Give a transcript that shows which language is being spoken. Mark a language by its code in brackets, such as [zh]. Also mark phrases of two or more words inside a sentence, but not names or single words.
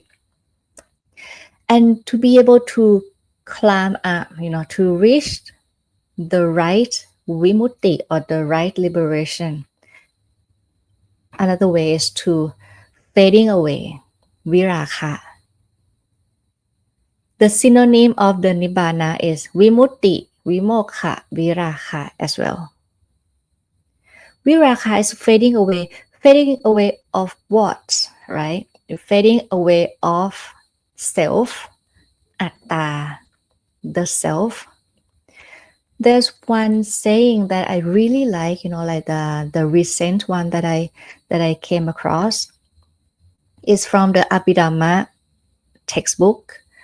[en] And to be able to climb up, to reach the right vimutti or the right liberation, another way is to fading away, virakha. The synonym of the nibbana is [pi] vimutti, vimokha, virakha [en] as well. Virakha is fading away of what, right? Fading away of self, atta, the self. There's one saying that I really like, like the recent one that I came across is from the Abhidhamma textbook.